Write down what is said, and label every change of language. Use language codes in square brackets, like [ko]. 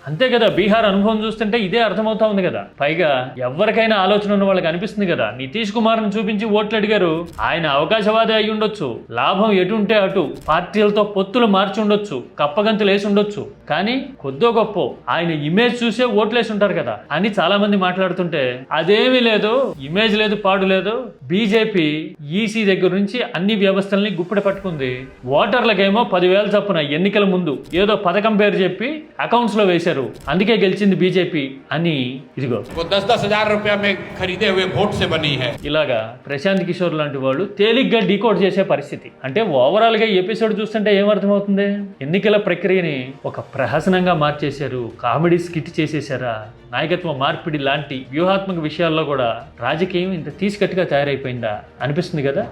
[te] అంతే కదా, బీహార్ అనుభవం చూస్తుంటే ఇదే అర్థమవుతా ఉంది కదా. పైగా ఎవరికైనా ఆలోచన ఉన్న వాళ్ళకి అనిపిస్తుంది కదా, నితీష్ కుమార్ని చూపించి ఓట్లు అడిగారు, ఆయన అవకాశవాది అయి ఉండొచ్చు, లాభం ఎటుంటే అటు పార్టీలతో పొత్తులు మార్చి ఉండొచ్చు, కప్పగంతులు వేసి ఉండొచ్చు, కానీ కొద్దో గొప్ప ఆయన ఇమేజ్ చూసే ఓట్లేసి ఉంటారు కదా అని చాలా మంది మాట్లాడుతుంటే అదేమీ లేదు, ఇమేజ్ లేదు, పాడు లేదు. బీజేపీ ఈసీ దగ్గర నుంచి అన్ని వ్యవస్థల్ని గుప్పిడ పట్టుకుంది. ఓటర్లకేమో 10,000 చొప్పున ఎన్నికల ముందు ఏదో పథకం పేరు చెప్పి అకౌంట్స్ లో వేశారు, అందుకే గెలిచింది బీజేపీ అని. ఇదిగో [hi] 10-10 हजार रुपया में खरीदे हुए वोट से बनी है. [te] ఇలాగా ప్రశాంత్ కిషోర్ లాంటి వాళ్ళు తేలిగ్గా డీకోడ్ చేసే పరిస్థితి. అంటే ఓవరాల్ గా ఎపిసోడ్ చూస్తుంటే ఏమర్థమవుతుంది? ఎన్నికల ప్రక్రియని ఒక ప్రహసనంగా మార్చేశారు, కామెడీ స్కిట్ చేసేసారా, నాయకత్వ మార్పిడి లాంటి వ్యూహాత్మక విషయాల్లో కూడా రాజకీయం ఇంత తీసికట్టుగా తయారైపోయిందా అనిపిస్తుంది కదా.